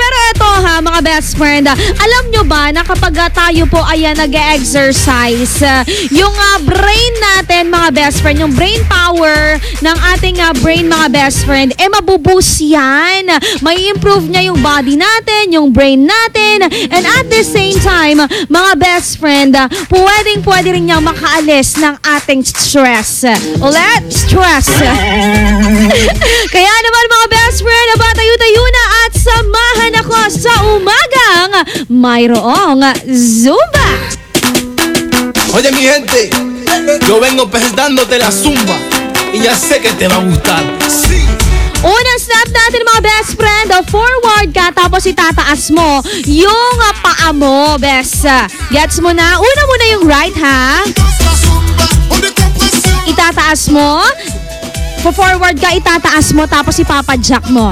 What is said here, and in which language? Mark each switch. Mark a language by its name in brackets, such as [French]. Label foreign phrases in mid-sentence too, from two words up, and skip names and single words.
[Filipino] Pero ito ha, mga [English] best friend, [Filipino] alam nyo ba na kapag tayo po ay nag-exercise, yung brain natin, mga [English] best friend, [Filipino] yung [English] brain power [Filipino] ng ating brain, mga [English] best friend, [Filipino] mabuboost yan. May improve niya yung body natin, yung brain natin, [English] and at the same time, [Filipino] mga [English] best friend, [Filipino] pwede rin niyang makaalis ng ating stress. Ulit, stress. Kaya naman, mga [English] best friend, [Filipino] tayo-tayo na at samahan ako sa umagang mayroong Zumba. [Spanish] Oye mi gente, yo vengo presentándote la zumba y ya sé que te va a gustar. Sí. [Filipino] Unang step natin, mga [English] best friend, [Filipino] forward ka tapos itataas mo yung paa mo, best. Gets mo na? Una muna yung right, ha? Itataas mo. Forward ka, itataas mo tapos ipapadjack mo.